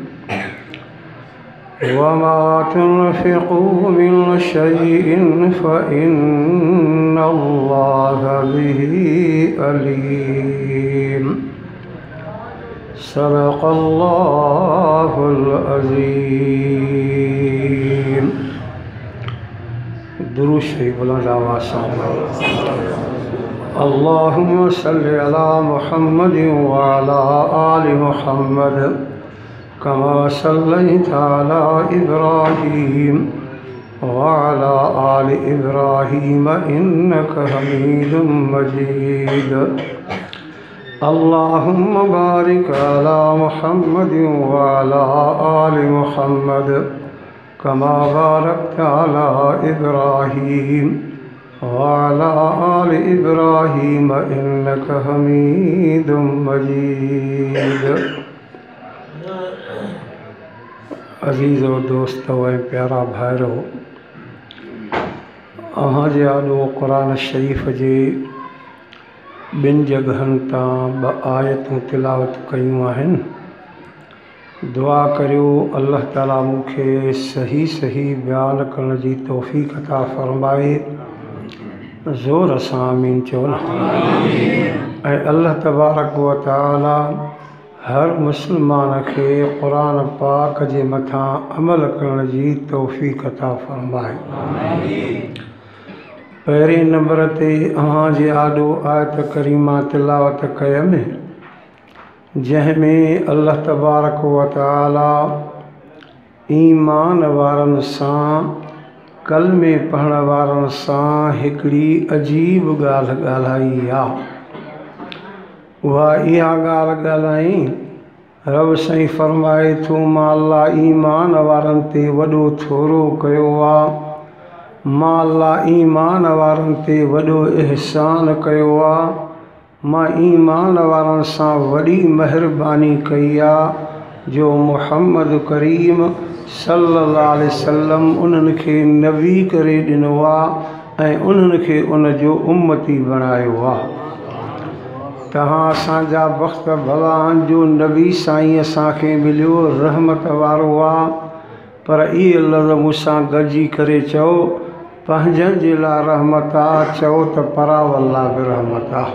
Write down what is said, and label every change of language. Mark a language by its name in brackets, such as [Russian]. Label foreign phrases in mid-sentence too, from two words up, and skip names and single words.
[Arabic] وما تنفقوا من شيء فإن الله به عليم. صدق الله العظيم. [Hindi] दुरूद शरीफ बुलंद आवाज़ से [Arabic] اللهم صل على محمد وعلى آل محمد كما صليت على إبراهيم وعلى آل إبراهيم إنك حميد مجيد. اللهم بارك على محمد وعلى آل محمد كما باركت على إبراهيم وعلى آل إبراهيم إنك حميد مجيد. [Sindhi] अजीज़ और दोस्तों व प्यारा भाइरो, अहाँ जे आॾो क़ुरान शरीफ़ जे ॿिनि जगहनि तां ॿ आयतूं तिलावत कयूं आहिनि। दुआ करियो अल्लाह ताला मूंखे सही सही बयान करण जी तौफ़ीक़ अता फ़रमाए। ज़ोर सां आमीन चओ न। ऐं अल्लाह [Arabic] تبارك وتعالى [Sindhi] हर मुस्लमान खे क़ुरान पाक जे मथां अमल करण जी तौफ़ीक़ अता फ़रमाए। पहिरें नंबर ते अव्हां जे आॾो आयत करीमा तिलावत कयमि, जंहिंमें अल्लाह [Arabic] تبارك وتعالى [Sindhi] ईमान वारनि सां, कलमे पढ़ण वारनि सां हिकिड़ी अजीब ॻाल्हि ॻाल्हाई आहे। उहा इहा ॻाल्हि ॻाल्हाई, रब साईं फ़रमाए थो, मां अल्लाह ईमान वारनि ते वॾो थोरो कयो आहे, मां अल्लाह ईमान वारनि ते वॾो इहसान कयो आहे, मां ईमान वारनि सां वॾी महिरबानी कई आहे जो मुहम्मद करीम [Arabic] صلى الله عليه وسلم [Sindhi] उन्हनि खे नबी करे ॾिनो आहे ऐं उन्हनि खे उन जो उम्मती बणायो आहे। तव्हां असांजा वक़्त भला आहिनि जो नबी साईं असांखे मिलियो, रहमत वारो आहे, पर इहे लफ़्ज़ मूंसां गॾिजी करे चओ, पंहिंजनि जे लाइ रहमत आहे, चओ त परावल्ला बि रहमत आहे।